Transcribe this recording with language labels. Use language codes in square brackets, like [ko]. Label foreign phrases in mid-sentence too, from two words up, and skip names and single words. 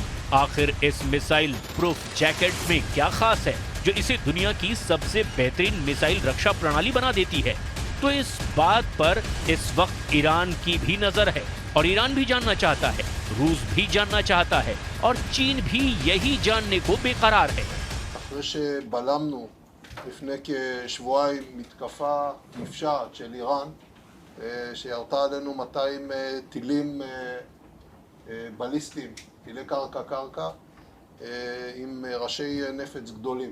[hi] आखिर इस [en] missile proof jacket [hi] में क्या खास है जो इसे दुनिया की सबसे बेहतरीन मिसाइल रक्षा प्रणाली बना देती है? तो इस बात पर इस वक्त ईरान की भी नजर है, और ईरान भी जानना चाहता है, रूस भी जानना चाहता है, और चीन भी यही जानने को बेकरार है। [he] אחרי שבלמנו לפני כשבועיים מתקפה נפשעת של איראן שירתה עלינו 200 טילים בליסטיים, טילי קרקע-קרקע, עם ראשי נפץ גדולים.